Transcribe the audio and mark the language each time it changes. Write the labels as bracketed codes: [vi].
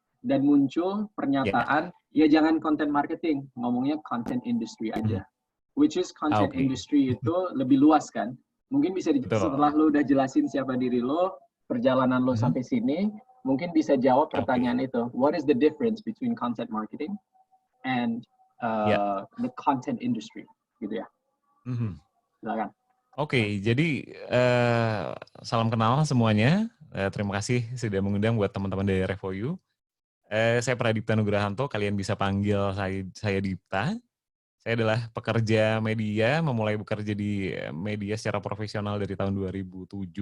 [id] Dan muncul pernyataan, ya jangan content marketing, ngomongnya content industry aja. [en] Which is [id] content industry itu lebih luas kan. Mungkin bisa setelah lo udah jelasin siapa diri lo, perjalanan lo sampai sini, mungkin bisa jawab pertanyaan itu. [en] What is the difference between content marketing and the content industry? [id] Gitu ya. Silakan. Jadi salam kenal semuanya. Terima kasih sudah mengundang buat teman-teman dari Revoyu. Saya Pradipta Nugrahanto, kalian bisa panggil saya Dipta. Saya adalah pekerja media, memulai bekerja di media secara profesional dari tahun 2007.